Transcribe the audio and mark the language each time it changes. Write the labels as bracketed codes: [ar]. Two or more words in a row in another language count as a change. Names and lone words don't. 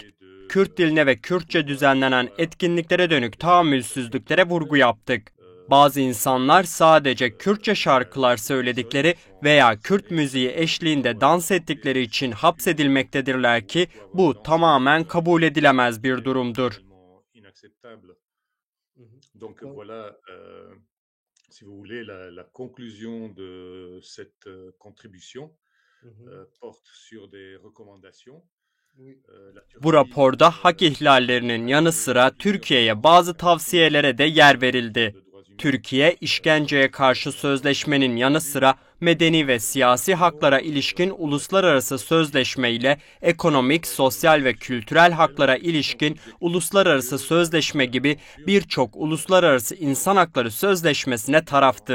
[tr] Kürt diline ve Kürtçe düzenlenen etkinliklere dönük tahammülsüzlüklere vurgu yaptık. Bazı insanlar sadece Kürtçe şarkılar söyledikleri veya Kürt müziği eşliğinde dans ettikleri için hapsedilmektedirler ki bu tamamen kabul edilemez bir durumdur. [fr] Donc voilà, si vous voulez, la conclusion de cette contribution porte sur des recommandations. [tr] Bu raporda hak ihlallerinin yanı sıra Türkiye'ye bazı tavsiyelere de yer verildi. Türkiye, işkenceye karşı sözleşmenin yanı sıra medeni ve siyasi haklara ilişkin uluslararası sözleşme ile ekonomik, sosyal ve kültürel haklara ilişkin uluslararası sözleşme gibi birçok uluslararası insan hakları sözleşmesine taraftır.